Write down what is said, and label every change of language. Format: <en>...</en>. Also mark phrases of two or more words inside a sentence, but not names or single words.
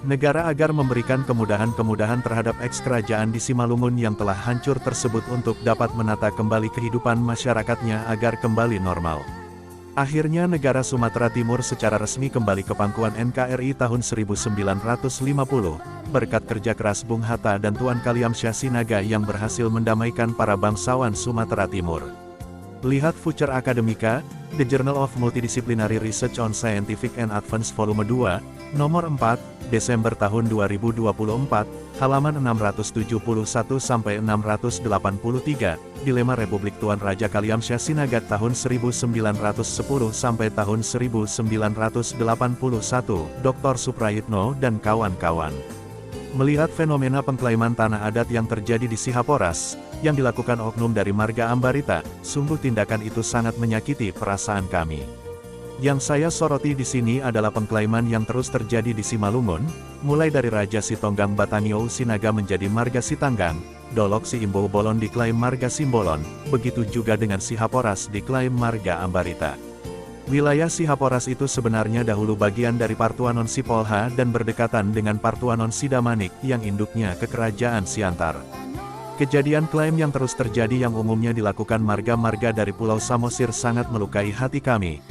<id>Negara agar memberikan kemudahan-kemudahan terhadap eks-kerajaan di Simalungun yang telah hancur tersebut untuk dapat menata kembali kehidupan masyarakatnya agar kembali normal. Akhirnya negara Sumatera Timur secara resmi kembali ke pangkuan NKRI tahun 1950, berkat kerja keras Bung Hatta dan Tuan Kaliamsyah Sinaga yang berhasil mendamaikan para bangsawan Sumatera Timur. Lihat Future Academica, The Journal of Multidisciplinary Research on Scientific and Advance Volume 2, nomor 4, Desember tahun 2024, halaman 671-683, Dilema Republik Tuan Raja Kaliamsyah Sinaga tahun 1910 sampai tahun 1981, Dr. Suprayitno dan kawan-kawan. Melihat fenomena pengklaiman tanah adat yang terjadi di Sihaporas, yang dilakukan oknum dari Marga Ambarita, sungguh tindakan itu sangat menyakiti perasaan kami. Yang saya soroti di sini adalah pengklaiman yang terus terjadi di Simalungun, mulai dari Raja Sitonggang Batanio Sinaga menjadi Marga Sitanggang, Dolok Si Imbo Bolon diklaim Marga Simbolon, begitu juga dengan Sihaporas diklaim Marga Ambarita. Wilayah Sihaporas itu sebenarnya dahulu bagian dari Partuanon Sipolha dan berdekatan dengan Partuanon Sidamanik yang induknya ke Kerajaan Siantar. Kejadian klaim yang terus terjadi yang umumnya dilakukan marga-marga dari Pulau Samosir sangat melukai hati kami.</id>